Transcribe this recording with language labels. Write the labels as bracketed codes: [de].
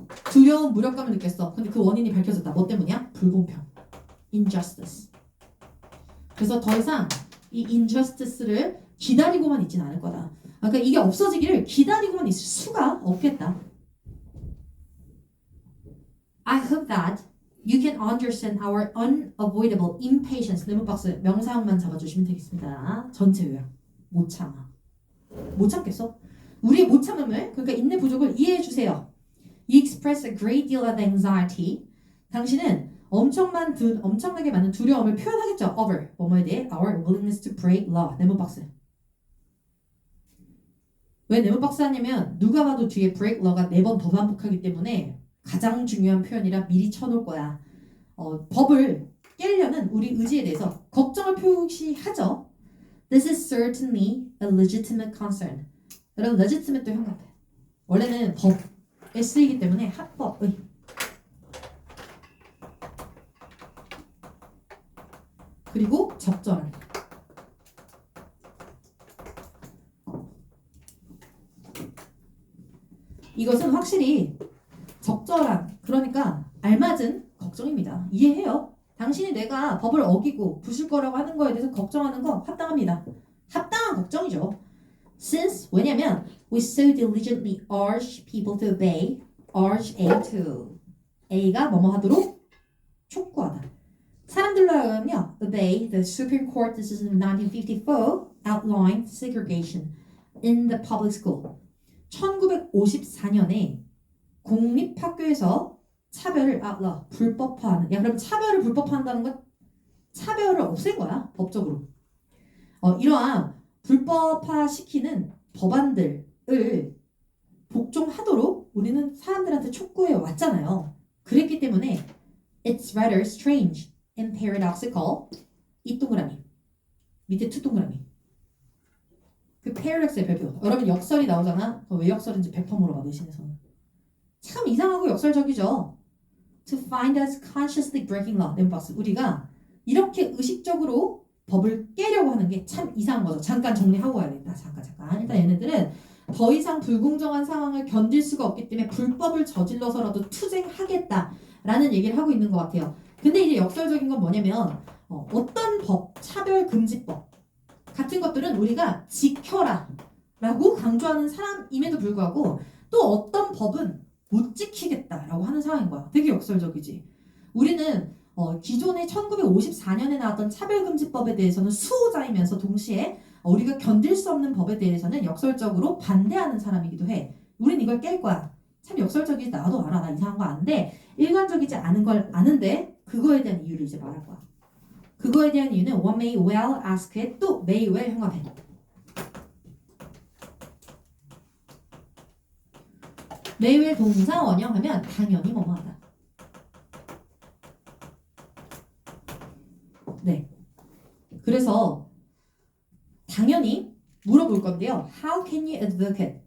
[ko] 두려운 무력감을 느꼈어. 근데 그 원인이 밝혀졌다. 뭐 때문이야? 불공평. Injustice. 그래서 더 이상 이 injustice를 기다리고만 있지는 않을 거다. 그러니까 이게 없어지기를 기다리고만 있을 수가 없겠다. [en] I hope that you can understand our unavoidable impatience. [ko] 네모박스 명사형만 잡아주시면 되겠습니다. 전체 요약. 못 참아. 못 참겠어? 우리의 못 참음을, 그러니까 인내 부족을 이해해 주세요. [en] You express a great deal of anxiety. [ko] 당신은 엄청나게 많은 두려움을 표현하겠죠. [en] Over [ko] 뭐뭐에 대해 [en] our willingness to break law. [ko] 네모박스. 왜 네모박스 하냐면 누가 봐도 뒤에 break law가 4번 더 반복하기 때문에 가장 중요한 표현이라 미리 쳐놓을 거야. 법을 깨려는 우리 의지에 대해서 걱정을 표시하죠. [en] This is certainly a legitimate concern. [ko] 여러분, legitimate도 형용돼. 원래는 법에 쓰이기 때문에 합법의. 그리고 적절한. 이것은 확실히 적절한, 그러니까 알맞은 걱정입니다. 이해해요. 당신이 내가 법을 어기고 부술 거라고 하는 거에 대해서 걱정하는 거 합당합니다. 합당한 걱정이죠. [en] Since, [ko] 왜냐면 [en] we so diligently urge people to obey, urge A to. [ko] A가 뭐뭐 하도록 촉구하다. 사람들로 하여금요, [en] obey the Supreme Court decision of 1954 outlined segregation in the public school. [ko] 1954년에 공립학교에서 차별을 불법화하는. 야, 그럼 차별을 불법화한다는 건 차별을 없앤 거야, 법적으로. 이러한 불법화시키는 법안들을 복종하도록 우리는 사람들한테 촉구해 왔잖아요. 그랬기 때문에 [en] it's rather strange and paradoxical. [ko] 이 동그라미 밑에 투 동그라미. 그 paradox의 별표. 여러분 역설이 나오잖아. 왜 역설인지 100% 물어봐. 내신에서는. 참 이상하고 역설적이죠. [en] To find us consciously breaking law. [ko] 네모박스. 우리가 이렇게 의식적으로 법을 깨려고 하는 게 참 이상한 거죠. 잠깐 정리하고 와야겠다. 잠깐. 일단 얘네들은 더 이상 불공정한 상황을 견딜 수가 없기 때문에 불법을 저질러서라도 투쟁하겠다라는 얘기를 하고 있는 것 같아요. 근데 이제 역설적인 건 뭐냐면 어떤 법, 차별금지법 같은 것들은 우리가 지켜라 라고 강조하는 사람임에도 불구하고 또 어떤 법은 못 지키겠다라고 하는 상황인 거야. 되게 역설적이지. 우리는 기존의 1954년에 나왔던 차별금지법에 대해서는 수호자이면서 동시에 우리가 견딜 수 없는 법에 대해서는 역설적으로 반대하는 사람이기도 해. 우린 이걸 깰 거야. 참 역설적이지. 나도 알아. 나 이상한 거 아는데 일관적이지 않은 걸 아는데 그거에 대한 이유를 이제 말할 거야. 그거에 대한 이유는 [en] one may well ask it, [ko] 또 may well 형합해. may well 동사 원형하면 당연히 뭐뭐하다. 네. 그래서 당연히 물어볼 건데요. [en] How can you advocate?